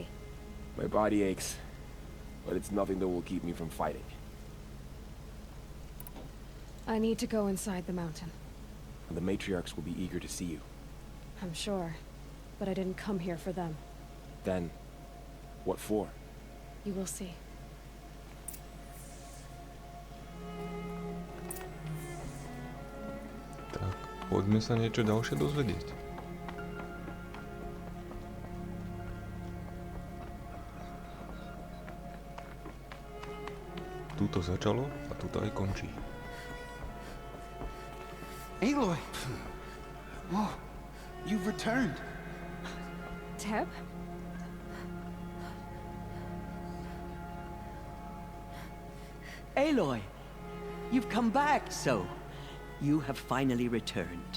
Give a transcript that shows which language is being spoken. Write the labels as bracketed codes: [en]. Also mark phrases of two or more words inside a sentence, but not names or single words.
[en] My body aches, but it's nothing that will keep me from fighting. I need to go inside the mountain. The matriarchs will be eager to see you. I'm sure, but I didn't come here for them. Then, what for? You will see. [sk] Tak, poďme sa niečo ďalšie dozvedieť. Tuto začalo a tuto aj končí. [en] Aloy! Oh, you've returned. Teb? Aloy, you've come back, so you have finally returned.